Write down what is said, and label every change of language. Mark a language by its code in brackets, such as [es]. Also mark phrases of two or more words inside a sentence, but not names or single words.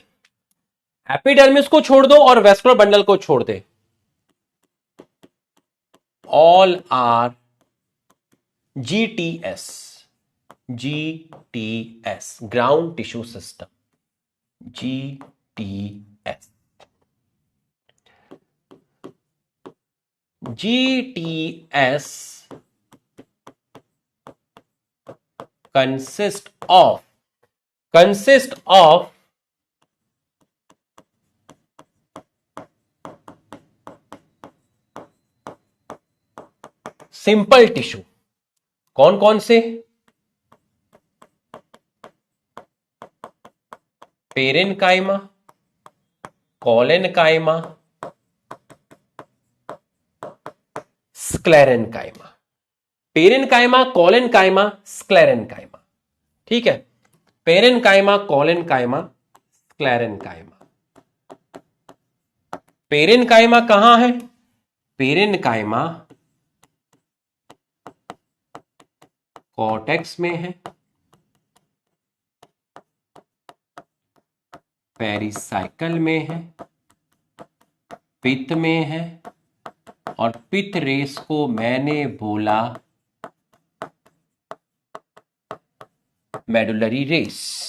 [hi] एपिडर्मिस को छोड़ दो और वेस्कुलर बंडल को छोड़ दे, [en] all are [hi] GTS, GTS [en] ground tissue system, [hi] GTS, GTS consist of [en] simple tissue. [hi] कौन कौन से, पेरेनकाइमा, कॉलेनकाइमा, स्क्लेरेनकाइमा। पेरेनकाइमा, कॉलेनकाइमा, स्क्लेरेनकाइमा। ठीक है, पेरेनकाइमा, कॉलेनकाइमा, स्क्लेरेनकाइमा। पेरेनकाइमा कहां है, पेरेनकाइमा कॉर्टेक्स में है, पेरिसाइकल में है, पित्त में है, और पित्त रेस को मैंने बोला [en] medullary rays.